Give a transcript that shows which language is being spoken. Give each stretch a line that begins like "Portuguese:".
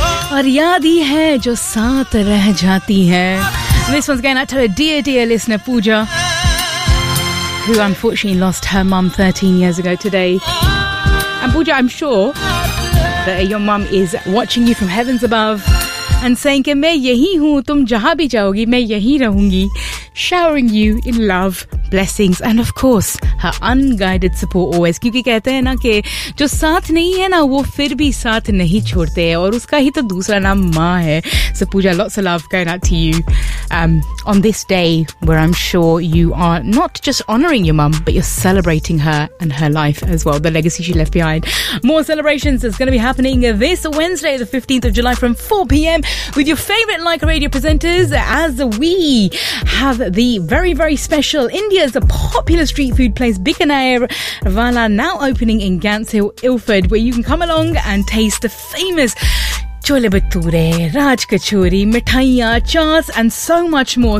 Hindi: फरियाद ही है जो साथ रह जाती है.
English: This one's going out to a dear, dear listener, Pooja, who unfortunately lost her mum 13 years ago today. And Pooja, I'm sure that your mum is watching you from heavens above and saying
Hindi: ke main yahi hoon, tum jahan bhi jaogi main yahi rahungi,
English: showering you in love, blessings and of course her unguided support always.
Hindi: क्योंकि कहते है ना के जो साथ नहीं है ना वो फिर भी साथ नहीं छोड़ते है, और उसका ही तो दूसरा नाम माँ है.
English: So Pooja, lots of love going out to you on this day where I'm sure you are not just honoring your mum but you're celebrating her and her life as well, the legacy she left behind. More celebrations is going to be happening this Wednesday, the 15th of July from 4 p.m. with your favourite Like Radio presenters, as we have the very, very special India's popular street food place Bikaner Wala now opening in Gants Hill, Ilford, where you can come along and taste the famous chole bature, raj kachori, mithaiya, chaats and so much more.